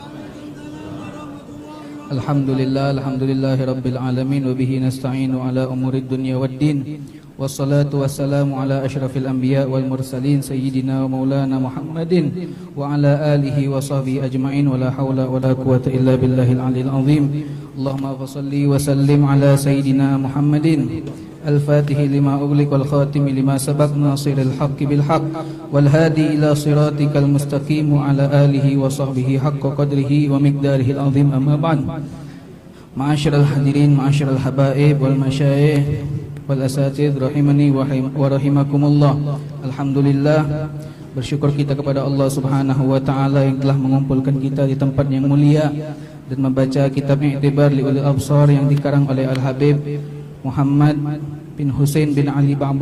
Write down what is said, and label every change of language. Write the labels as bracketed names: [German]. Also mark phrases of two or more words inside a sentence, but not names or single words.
[Arabic] الحمد لله رب العالمين. وبه نستعين على أمور الدنيا والدين. والصلاة والسلام على أشرف الأنبياء والمرسلين سيدنا ومولانا محمد وعلى آله وصحبه أجمعين. ولا حول ولا قوة إلا بالله العلي العظيم. اللهم فصل وسلم على سيدنا محمد الفاتح لما أغلق والخاتم لما سبق ناصر الحق بالحق والهادي إلى صراطك المستقيم وعلى آله وصحبه حق قدره ومقداره العظيم. أما بعد. معاشر الحاضرين معاشر الحبائب والمشايخ والأساتذة رحمني ورحمكم الله. [Indonesian] Alhamdulillah, bersyukur kita kepada Allah [Arabic] سبحانه وتعالى [Indonesian] yang telah mengumpulkan kita di tempat yang mulia dan membaca kitab I'tibar li ulil absar yang dikarang oleh Al-Habib Muhammad bin Hussein bin Ali Ba'bud.